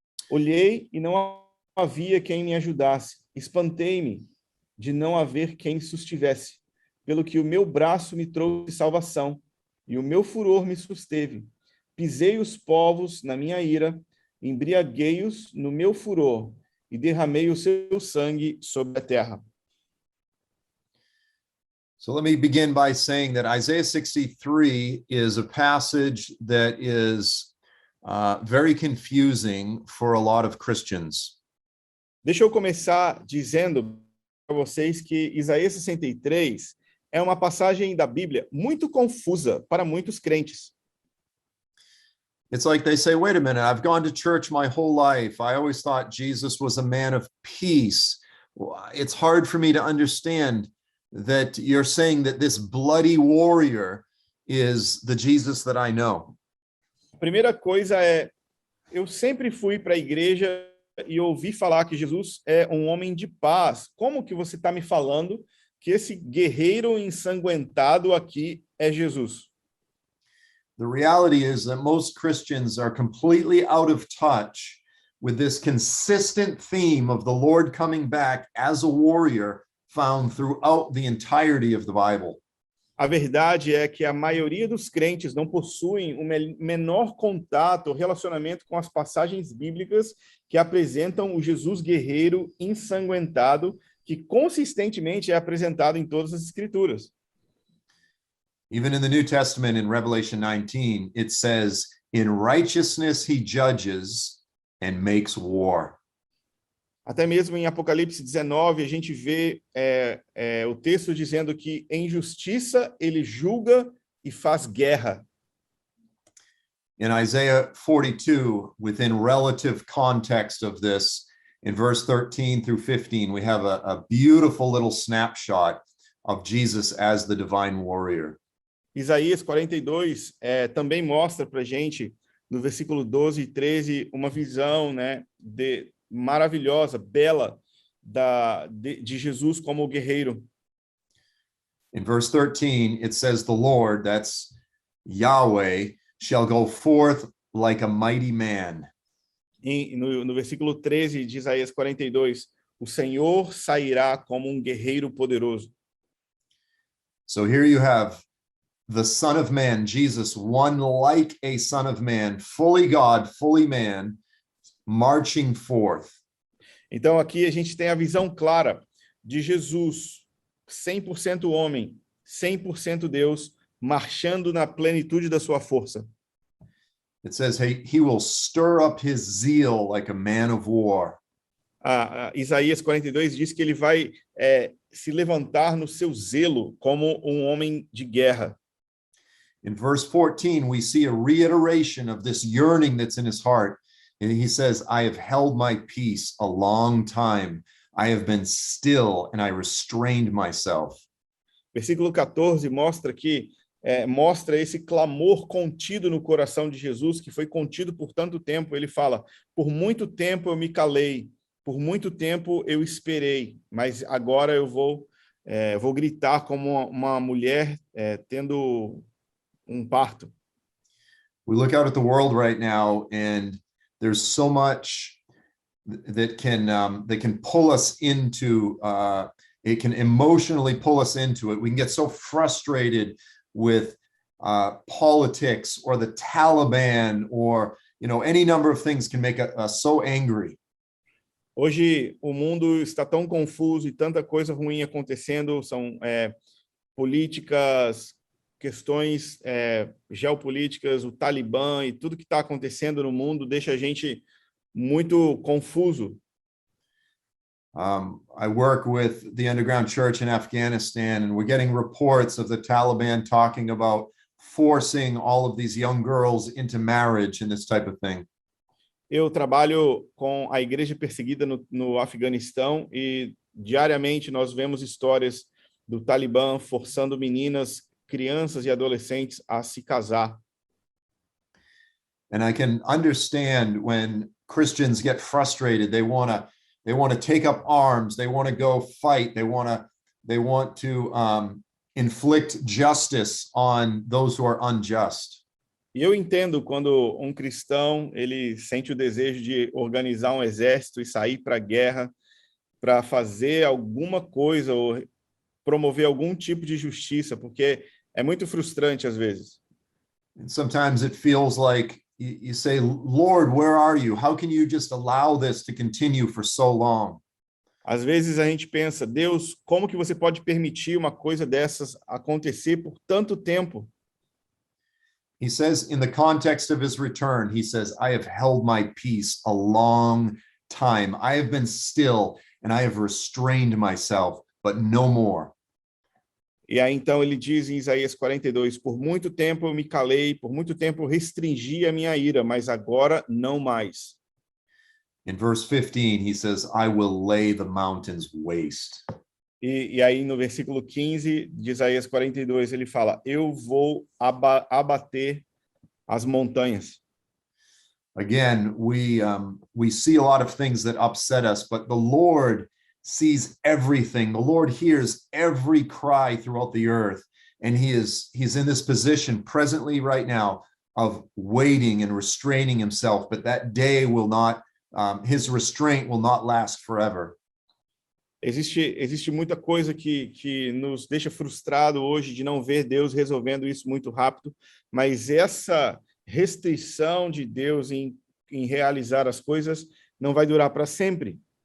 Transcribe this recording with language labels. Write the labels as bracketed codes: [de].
[pt] Olhei e não havia quem me ajudasse. Espantei-me de não haver quem sustivesse, pelo que o meu braço me trouxe salvação e o meu furor me susteve. Pisei os povos na minha ira, embriaguei-os no meu furor e derramei o seu sangue sobre a terra. [en] So let me begin by saying that Isaiah 63 is a passage that is very confusing for a lot of Christians. [pt] Deixa eu começar dizendo para vocês que Isaías 63 é uma passagem da Bíblia muito confusa para muitos crentes. [en] It's like they say, wait a minute, I've gone to church my whole life. I always thought Jesus was a man of peace. It's hard for me to understand that you're saying that this bloody warrior is the Jesus that I know. [pt] A primeira coisa é, eu sempre fui para a igreja e ouvi falar que Jesus é um homem de paz. Como que você está me falando que esse guerreiro ensanguentado aqui é Jesus? [en] The reality is that most Christians are completely out of touch with this consistent theme of the Lord coming back as a warrior found throughout the entirety of the Bible. [pt] A verdade é que a maioria dos crentes não possuem o menor contato ou relacionamento com as passagens bíblicas que apresentam o Jesus guerreiro ensanguentado que consistentemente é apresentado em todas as escrituras. [en] Even in the New Testament, in Revelation 19, it says, in righteousness he judges and makes war. [pt] Até mesmo em Apocalipse 19, a gente vê o texto dizendo que em justiça ele julga e faz guerra. [en] In Isaiah 42, within relative context of this, in verse 13 through 15, we have a beautiful little snapshot of Jesus as the divine warrior. [pt] Isaías 42 também mostra para a gente, no versículo 12 e 13, uma visão, né, maravilhosa, bela, de Jesus como guerreiro. [en] In verse 13, it says, the Lord, that's Yahweh, shall go forth like a mighty man. [pt] No versículo 13 de Isaías 42, o Senhor sairá como um guerreiro poderoso. [en] So here you have the Son of Man, Jesus, one like a Son of Man, fully God, fully man, marching forth. [pt] Então aqui a gente tem a visão clara de Jesus, 100% homem, 100% Deus, marchando na plenitude da sua força. [en] It says, hey, he will stir up his zeal like a man of war. [pt] Isaías 42 diz que ele vai se levantar no seu zelo como um homem de guerra. [en] In verse 14, we see a reiteration of this yearning that's in his heart. And he says, I have held my peace a long time. I have been still and I restrained myself. [pt] Versículo 14 mostra esse clamor contido no coração de Jesus, que foi contido por tanto tempo. Ele fala, por muito tempo eu me calei, por muito tempo eu esperei, mas agora eu vou gritar como uma mulher tendo um parto. [en] We look out at the world right now, and there's so much that can pull us into, it can emotionally pull us into it. We can get so frustrated with politics or the Taliban or, any number of things can make us so angry. [pt] Hoje o mundo está tão confuso e tanta coisa ruim acontecendo, são políticas, questões geopolíticas, o Talibã e tudo que está acontecendo no mundo deixa a gente muito confuso. [en] I work with the underground church in Afghanistan, and we're getting reports of the Taliban talking about forcing all of these young girls into marriage and this type of thing. [pt] Eu trabalho com a igreja perseguida no Afeganistão e diariamente nós vemos histórias do Talibã forçando meninas, crianças e adolescentes a se casar. [en] And I can understand when Christians get frustrated, they want to take up arms, they want to go fight, they want to inflict justice on those who are unjust. [pt] E eu entendo quando um cristão ele sente o desejo de organizar um exército e sair para a guerra para fazer alguma coisa ou promover algum tipo de justiça, porque é muito frustrante às vezes. [en] And sometimes it feels like you say, Lord, where are you? How can you just allow this to continue for so long? [pt] Às vezes a gente pensa, Deus, como que você pode permitir uma coisa dessas acontecer por tanto tempo? [en] He says in the context of his return, he says, I have held my peace a long time. I have been still and I have restrained myself, but no more. [pt] E aí então ele diz em Isaías 42, por muito tempo eu me calei, por muito tempo eu restringi a minha ira, mas agora não mais. [en] In verse 15, he says, I will lay the mountains waste. [pt] E aí no versículo 15 de Isaías 42 ele fala, eu vou abater as montanhas. [en] Again, we see a lot of things that upset us, but the Lord sees everything. The Lord hears every cry throughout the earth, and he's in this position presently right now of waiting and restraining himself, but that day will not, his restraint will not last forever. [pt] Existe muita coisa que nos deixa frustrado hoje de não ver Deus resolvendo isso muito rápido, mas essa restrição de Deus em realizar as coisas não vai durar para sempre.